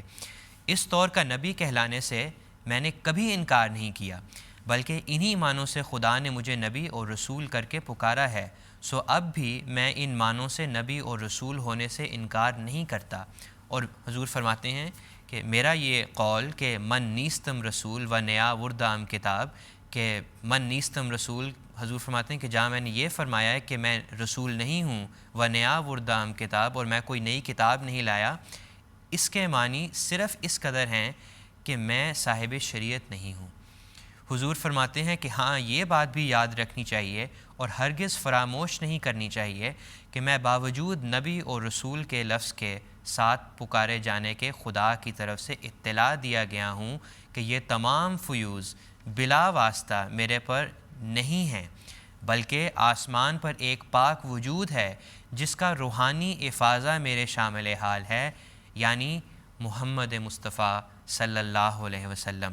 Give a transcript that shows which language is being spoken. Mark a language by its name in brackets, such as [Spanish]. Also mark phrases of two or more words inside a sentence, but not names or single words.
[Urdu] اس طور کا نبی کہلانے سے میں نے کبھی انکار نہیں کیا، بلکہ انہی معنوں سے خدا نے مجھے نبی اور رسول کر کے پکارا ہے۔ سو اب بھی میں ان معنوں سے نبی اور رسول ہونے سے انکار نہیں کرتا۔ اور حضور فرماتے ہیں کہ میرا یہ قول کہ [Persian] من نیستم رسول و نیا وردام کتاب، [Urdu] کہ [Persian] من نیستم رسول، [Urdu] حضور فرماتے ہیں کہ جہاں میں نے یہ فرمایا ہے کہ میں رسول نہیں ہوں، [Persian] و نیا وردام کتاب، [Urdu] اور میں کوئی نئی کتاب نہیں لایا، اس کے معنی صرف اس قدر ہیں کہ میں صاحب شریعت نہیں ہوں۔ حضور فرماتے ہیں کہ ہاں یہ بات بھی یاد رکھنی چاہیے اور ہرگز فراموش نہیں کرنی چاہیے کہ میں باوجود نبی اور رسول کے لفظ کے ساتھ پکارے جانے کے خدا کی طرف سے اطلاع دیا گیا ہوں کہ یہ تمام فیوز بلا واسطہ میرے پر نہیں ہیں، بلکہ آسمان پر ایک پاک وجود ہے جس کا روحانی افاضہ میرے شامل حال ہے، یعنی محمد مصطفیٰ [Arabic] صلی اللہ علیہ وسلم۔